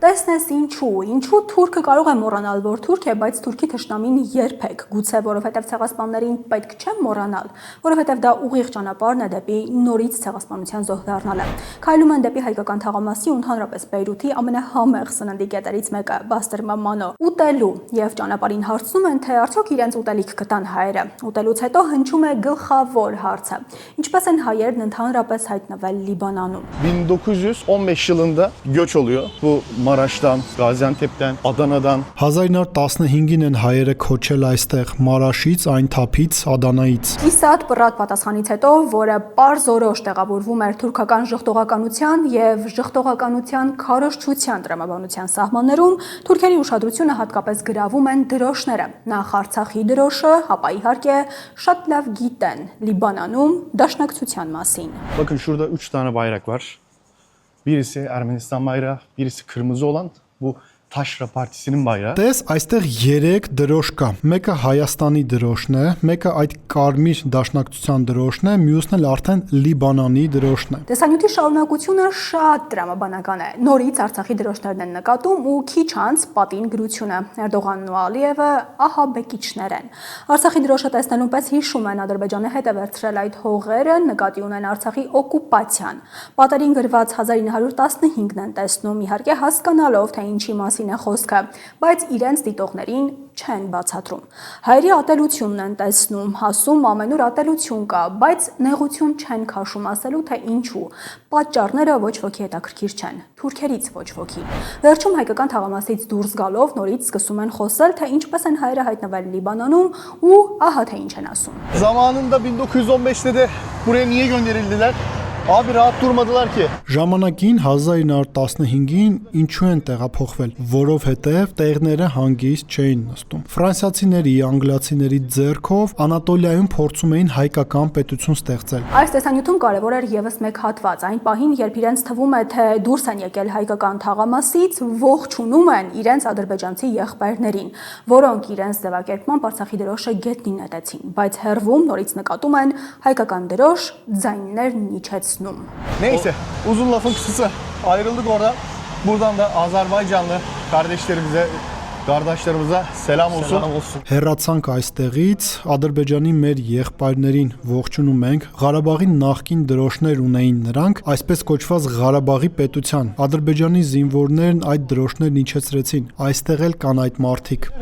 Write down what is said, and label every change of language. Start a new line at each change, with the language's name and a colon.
Armenian: Տեսնես ինչու թուրքը կարող է մոռանալ, որ թուրք է, բայց թուրքի թշնամին երբեք, գուցե որովհետև ցեղասպաններին պետք չէ մոռանալ, որովհետև դա ուղիղ ճանապարհն է դեպի նորից ցեղասպանության զոհ դառնալը։ Քայլում են դեպի հայկական թաղամասի ու ընդհանրապես Բեյրութի ամենահամեղ սննդի կետերից մեկը՝ բաստրմանո ուտելու եւ ճանապարհին հարցնում են, թե արդյոք իրենց ուտելիք կտան հայերը։ Ուտելուց հետո հնչում է գլխավոր հարցը. ինչպես են հայերն ընդհանրապես հայտնվել Լիբանանում։
Turkish: 1915 yılında göç oluyor. Bu Maraş'tan, Gaziantep'ten, Adana'dan.
Armenian: 1915-ին են հայերը քոչել այստեղ Մարաշից, այն թափից, Ադանայից։ Իսատ պրատ պատասխանից հետո, որը պարզորոշ տեղավորվում էր թուրքական ժխտողականության եւ ժխտողականության քարոզչության տրամաբանության սահմաններում, թուրքերի ուշադրությունը հատկապես գրավում են դրոշները։ Նախ Արցախի դրոշը, ապա իհարկե շատ լավ գիտեն Լիբանանում դաշնակցության մասին։
Turkish: Bakın şurada 3 tane bayrak var. Birisi Ermenistan bayrağı, birisi kırmızı olan bu Taşra Partisi'nin bayrağı.
Armenian: Տես, այստեղ 3 դրոշ կա։ Մեկը Հայաստանի դրոշն է, մեկը այդ կարմիր դաշնակցության դրոշն է, մյուսն էլ արդեն Լիբանանի դրոշն է։ Տեսանյութի շարունակությունը շատ տրամաբանական է։ Նորից Արցախի դրոշներն են նկատում ու քիչ անց պատին գրությունը։ Էրդողանն ու Ալիևը ահաբեկիչներ են։ Արցախի դրոշը տեսնելուն պես հիշում են Ադրբեջանը հետ է վերցրել այդ հողերը, նկատի ունեն Արցախի օկուպացիան։ Պատերին գրված 1915-ն են տեսնում, իհարկե հասկանալով, թե ինչի մասին է խոսքը, բայց իրենց դիտողներին չեն բացատրում։ Հայերի ատելությունն են տեսնում, ասում ամենուր ատելություն կա, բայց նեղություն չեն քաշում ասելու, թե ինչու։ Պատճառները ոչ ոքի հետաքրքիր չեն, թուրքերից ոչ ոքի։ Վերջում հայկական թաղամասից դուրս գալով նորից սկսում են խոսել, թե ինչպես են հայերը հայտնվել Լիբանանում ու ահա թե ինչ են ասում։
Turkish: Zamanında 1915'te de buraya niye gönderildiler? Abi rahat durmadılar ki.
Armenian: Ժամանակին 1915-ին ինչու են տեղափոխվել, որովհետև տեղները հանգիստ չէին նստում։ Ֆրանսիացիների, անգլիացիների ձեռքով Անատոլիայում փորձում էին հայկական պետություն ստեղծել։ Այս տեսանյութում կարևոր էր եւս մեկ հատված, այն պահին, երբ իրենց թվում է, թե դուրս են եկել հայկական թաղամասից, ողջունում են իրենց ադրբեջանցի եղբայրներին, որոնք իրենց ձևակերպման Արցախի դրոշը գետնին նետեցին, բայց հերվում նորից նկատում են հայկական դրոշ, ձայներն իջեցնում։
Turkish: Neyse uzun lafın kısası ayrıldık oradan. Buradan da Azerbaycanlı kardeşlerimize, kardeşlerimize selam olsun.
Armenian: Հեռացանք այստեղից, Ադրբեջանի մեր եղբայրներին ողջունում ենք։ Ղարաբաղի նախկին դրոշներ ունեին նրանք, այսպես կոչված Ղարաբաղի պետության։ Ադրբեջանի զինվորներն այդ դրոշներն իջեցրեցին։ Այստեղ էլ կան այդ մարդիկ։